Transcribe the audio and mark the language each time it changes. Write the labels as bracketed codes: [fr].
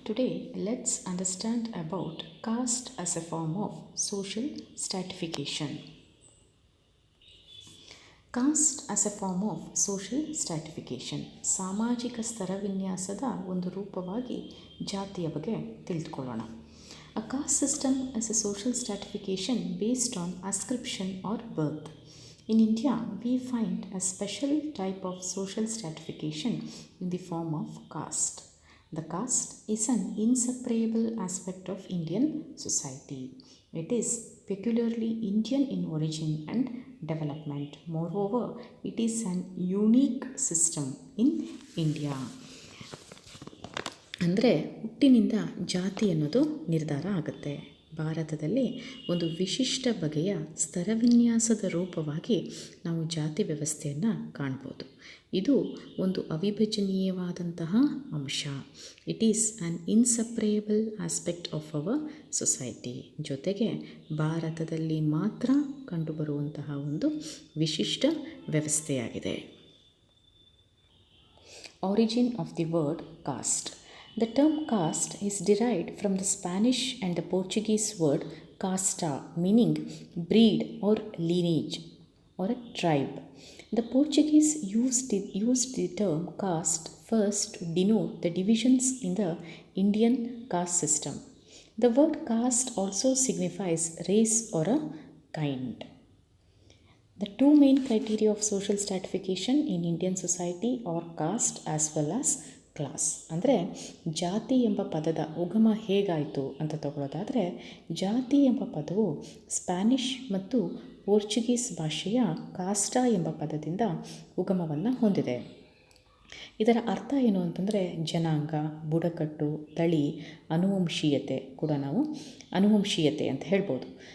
[en] Today let's understand about caste as a form of social stratification. Caste as a form of social stratification. [kn] ಸಾಮಾಜಿಕ ಸ್ತರವಿನ್ಯಾಸದ ಒಂದು ರೂಪವಾಗಿ ಜಾತಿಯ ಬಗ್ಗೆ ತಿಳಿದುಕೊಳ್ಳೋಣ. [en] A caste system is a social stratification based on ascription or birth. In India, we find a special type of social stratification in the form of caste. The caste is an inseparable aspect of Indian society. It is peculiarly Indian in origin and development. Moreover, it is an unique system in India. [kn] ಅಂದರೆ ಹುಟ್ಟಿನಿಂದ ಜಾತಿ ಅನ್ನೋದು ನಿರ್ಧಾರ ಆಗುತ್ತೆ. ಭಾರತದಲ್ಲಿ ಒಂದು ವಿಶಿಷ್ಟ ಬಗೆಯ ಸ್ತರವಿನ್ಯಾಸದ ರೂಪವಾಗಿ ನಾವು ಜಾತಿ ವ್ಯವಸ್ಥೆಯನ್ನು ಕಾಣ್ಬೋದು. ಇದು ಒಂದು ಅವಿಭಜನೀಯವಾದಂತಹ ಅಂಶ. [en] It is an inseparable aspect of our society. [kn] ಜೊತೆಗೆ ಭಾರತದಲ್ಲಿ ಮಾತ್ರ ಕಂಡುಬರುವಂತಹ ಒಂದು ವಿಶಿಷ್ಟ ವ್ಯವಸ್ಥೆಯಾಗಿದೆ. [en] Origin of the word caste. The term caste is derived from the Spanish and the Portuguese word casta, meaning breed or lineage or a tribe. The Portuguese used the term caste first to denote the divisions in the Indian caste system. The word caste also signifies race or a kind. The two main criteria of social stratification in Indian society are caste as well as class. [kn] ಅಂದರೆ ಜಾತಿ ಎಂಬ ಪದದ ಉಗಮ ಹೇಗಾಯಿತು ಅಂತ ತಗೊಳ್ಳೋದಾದರೆ, ಜಾತಿ ಎಂಬ ಪದವು ಸ್ಪ್ಯಾನಿಷ್ ಮತ್ತು ಪೋರ್ಚುಗೀಸ್ ಭಾಷೆಯ ಕಾಸ್ಟಾ ಎಂಬ ಪದದಿಂದ ಉಗಮವನ್ನು ಹೊಂದಿದೆ. ಇದರ ಅರ್ಥ ಏನು ಅಂತಂದರೆ ಜನಾಂಗ, ಬುಡಕಟ್ಟು, ತಳಿ, ಅನುವಂಶೀಯತೆ ಕೂಡ ನಾವು ಅನುವಂಶೀಯತೆ ಅಂತ ಹೇಳ್ಬೋದು.